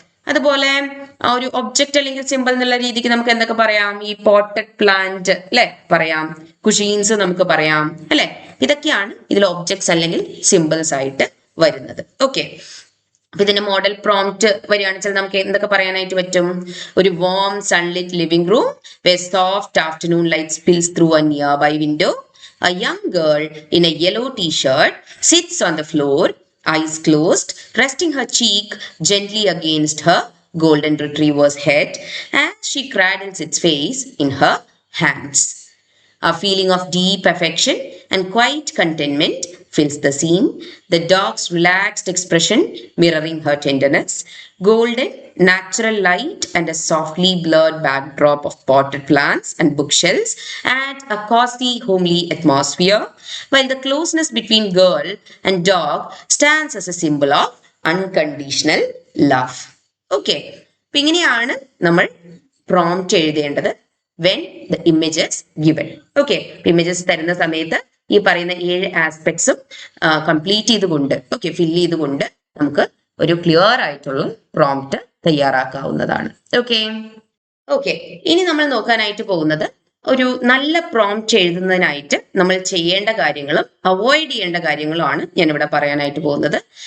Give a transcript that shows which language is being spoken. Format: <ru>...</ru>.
<ml>അതുപോലെ ആ ഒരു ഒബ്ജക്റ്റ് അല്ലെങ്കിൽ സിമ്പിൾ എന്നുള്ള രീതിക്ക് നമുക്ക് എന്തൊക്കെ പറയാം? ഈ പോട്ടഡ് പ്ലാന്റ് അല്ലെ പറയാം, കുഷീൻസ് നമുക്ക് പറയാം അല്ലെ. ഇതൊക്കെയാണ് ഇതിൽ ഒബ്ജക്ട്സ് അല്ലെങ്കിൽ സിമ്പിൾസ് ആയിട്ട് വരുന്നത്. ഓക്കെ, അപ്പൊ ഇതിന്റെ മോഡൽ പ്രോംപ്റ്റ് വരികയാണെന്ന് വെച്ചാൽ നമുക്ക് എന്തൊക്കെ പറയാനായിട്ട് പറ്റും? ഒരു</ml> <en>Warm sunlit living room where soft afternoon light spills through a nearby window. A young girl in a yellow t-shirt sits on the floor, eyes closed, resting her cheek gently against her golden retriever's head as she cradles its face in her hands. A feeling of deep affection and quiet contentment fills the scene, the dog's relaxed expression mirroring her tenderness. Golden, natural light and a softly blurred backdrop of potted plants and bookshelves add a cozy, homely atmosphere, while the closeness between girl and dog stands as a symbol of unconditional love.</en> <ml>Okay, അപ്പോൾ ഇങ്ങനെയാണ് നമ്മൾ prompt എഴുതേണ്ടത്</ml> <en>when the image is given.</en> <ml>Okay, images തരുന്ന സമയത്ത് ഈ പറയുന്ന 7 ആസ്പെക്ട്സും complete ചെയ്തുകൊണ്ട് ഫിൽ ചെയ്തുകൊണ്ട് നമുക്ക് ഒരു ക്ലിയർ ആയിട്ടുള്ള പ്രോംപ്റ്റ് തയ്യാറാക്കാവുന്നതാണ്. ഓക്കെ, ഇനി നമ്മൾ നോക്കാനായിട്ട് പോകുന്നത് ഒരു നല്ല പ്രോംപ്റ്റ് എഴുതുന്നതിനായിട്ട് നമ്മൾ ചെയ്യേണ്ട കാര്യങ്ങളും അവോയ്ഡ് ചെയ്യേണ്ട കാര്യങ്ങളുമാണ് ഞാനിവിടെ പറയാനായിട്ട് പോകുന്നത്.</ml>